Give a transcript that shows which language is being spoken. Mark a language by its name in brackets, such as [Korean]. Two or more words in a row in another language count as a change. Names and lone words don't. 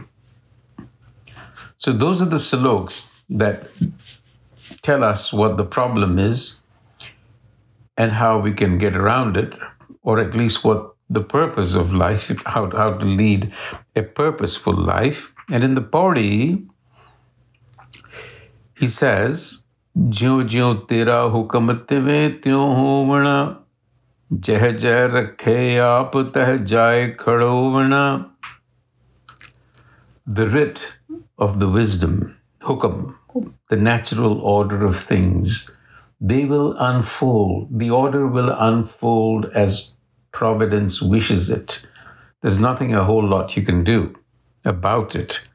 [English] So those are the sloks that tell us what the problem is and how we can get around it, or at least what the purpose of life, how to lead a purposeful life. And in the Pauri, he says, [Punjabi] "ਜਿਉ ਜਿਉ ਤੇਰਾ ਹੁਕਮੁ ਤਿਵੈ ਤਿਉ ਹੋਵਣਾ, ਜਹ ਜਹ ਰਖਹਿ ਆਪਿ ਤਹ ਜਾਇ ਖੜੋਵਣਾ." [English] The writ of the wisdom, hukam, the natural order of things, they will unfold. The order will unfold as Providence wishes it. There's nothing a whole lot you can do about it.